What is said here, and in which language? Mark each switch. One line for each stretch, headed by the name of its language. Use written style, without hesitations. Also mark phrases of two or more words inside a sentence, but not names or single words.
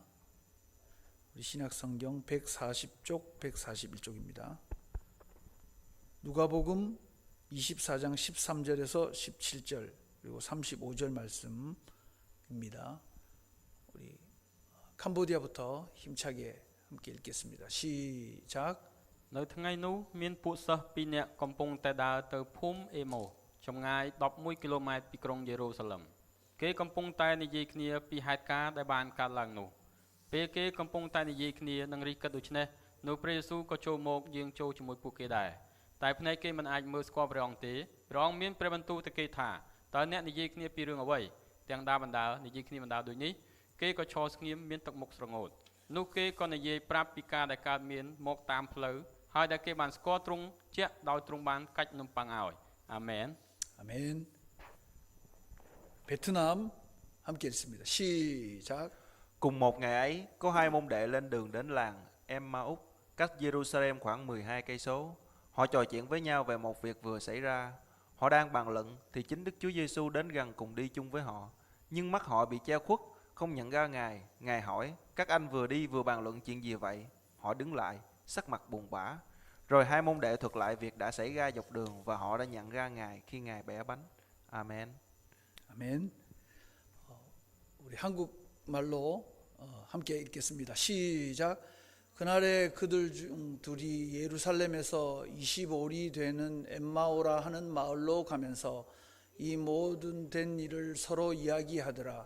Korean: 우리 신약성경 140쪽, 141쪽입니다. 누가복음 24장 13절에서 17절 그리고 35절 말씀입니다. 우리 캄보디아부터 힘차게 함께 읽겠습니다. 시작.
Khmer: នៅថ្ងៃនោះមានពួកសិស្សពីរនាក់កំពុងតែដើរទៅភូមិអេម៉ូសចម្ងាយ11គីឡូម៉ែត្រពីក្រុងយេរូសាឡឹមគេកំពុងតែនិយាយ គ្នាពីហេតុការណ៍ដែលបានកើតឡើងនោះពេលគេកំពុងតែនិយាយគ្នានឹងរិះគិតដូច្នេះនោះព្រះយេស៊ូវក៏ចូលមកយាងចូលជាមួយពួកគេដែរតែភ្នែកគេមិនអាចមើលស្គាល់ព្រះអង្គទេព្រះអង្គមានព្រះបន្ទូលទៅគេថាតើអ្នកនិយាយគ្នាពីរឿងអ្វីទាំងដើរបណ្ដើរនិយាយគ្នាបណ្ដើរដូចនេះគេក៏ឈរស្ងៀមមានទឹកមុខស្រងោតនោះគេក៏និយាយប្រាប់ពីការដែលកើតមានមកតាមផ្លូវហើយដែលគេបានស្គាល់ទ្រង់ជាក់ដោយទ្រង់បានកាច់នំប៉័ងឲ្យអាមែន
Korean: 아멘. 베트남 함께 읽습니다. 시작.
Vietnamese: Cùng một ngày ấy, có hai môn đệ lên đường đến làng Emmaus, cách Jerusalem khoảng 12 cây số. Họ trò chuyện với nhau về một việc vừa xảy ra. Họ đang bàn luận thì chính Đức Chúa Giêsu đến gần cùng đi chung với họ. Nhưng mắt họ bị che khuất, không nhận ra Ngài. Ngài hỏi: "Các anh vừa đi vừa bàn luận chuyện gì vậy?" Họ đứng lại, sắc mặt buồn bã. Rồi hai môn đệ thuật lại việc đã xảy ra dọc đường và họ đã nhận ra Ngài khi Ngài bẻ bánh. Amen.
Korean: 아멘. 우리 한국말로 함께 읽겠습니다. 시작. 그날에 그들 중 둘이 예루살렘에서 25리 되는 엠마오라 하는 마을로 가면서 이 모든 된 일을 서로 이야기하더라.